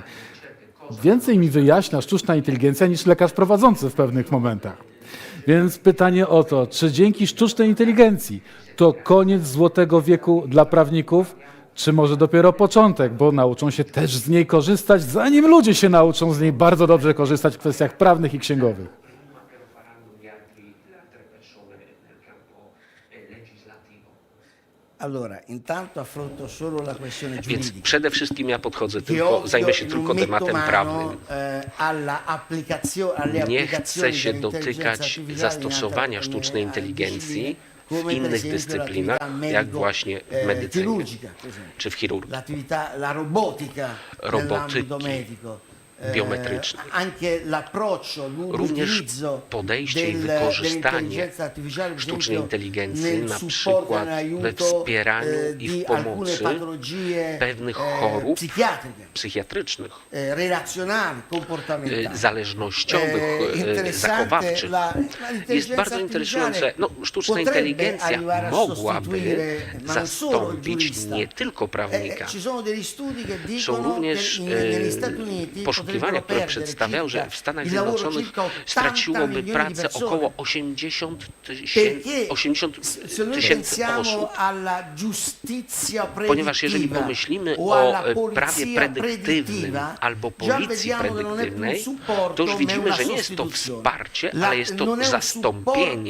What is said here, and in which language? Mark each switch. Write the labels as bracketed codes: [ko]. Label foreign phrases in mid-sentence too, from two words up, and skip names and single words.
[pl] Więcej mi wyjaśnia sztuczna inteligencja niż lekarz prowadzący w pewnych momentach. Więc pytanie o to, czy dzięki sztucznej inteligencji to koniec złotego wieku dla prawników, czy może dopiero początek, bo nauczą się też z niej korzystać, zanim ludzie się nauczą z niej bardzo dobrze korzystać w kwestiach prawnych i księgowych. [it] Allora, intanto affronto solo la questione [pl] Więc [it] giuridica. [pl] przede wszystkim ja podchodzę [it] Che [pl] tylko, zajmę się [it] non [pl] tylko [it] metto [pl] tematem [it] mano, [pl] prawnym. [it] alle [pl] Nie [it] applicazioni [pl] chcę się [it] dell'intelligenza [pl] dotykać [it] artificiale [pl] zastosowania [it] in [pl] sztucznej [it] altre [pl] inteligencji w [it] come per [pl] innych [it] esempio [pl] dyscyplinach, [it] l'attività [pl] jak właśnie w medycynie [it] chirurgica, per esempio. [pl] czy w chirurgii, [it] La robotica [pl] robotyki, [it] nell'ambito medico. [pl] biometrycznej. [it] Anche l'approccio, [pl] Również [it] l'utilizzo [pl] podejście i wykorzystanie [it] dell'intelligenza artificiale, per [pl] sztucznej [it] esempio, [pl] inteligencji [it] nel [pl] na [it] supporto, [pl] przykład we [it] nell'aiuto [pl] wspieraniu i w [it] di alcune [pl] pomocy [it] patologie [pl] pewnych chorób [it] psichiatriche, [pl] psychiatrycznych, [it] relazionali, comportamentali. [pl] zależnościowych, [it] Interessante, [pl] zachowawczych. Jest bardzo interesujące. No, sztuczna inteligencja mogłaby zastąpić nie tylko prawnika. [it] Ci sono degli studi che [pl] Są [it] dicono [pl] również [it] negli Stati Uniti [pl] poszukiwania, które przedstawiały, że w Stanach Zjednoczonych straciłoby pracę około 80 tysięcy osób, ponieważ jeżeli pomyślimy o prawie predyktywnym albo policji predyktywnej, to już widzimy, że nie jest to wsparcie, ale jest to zastąpienie.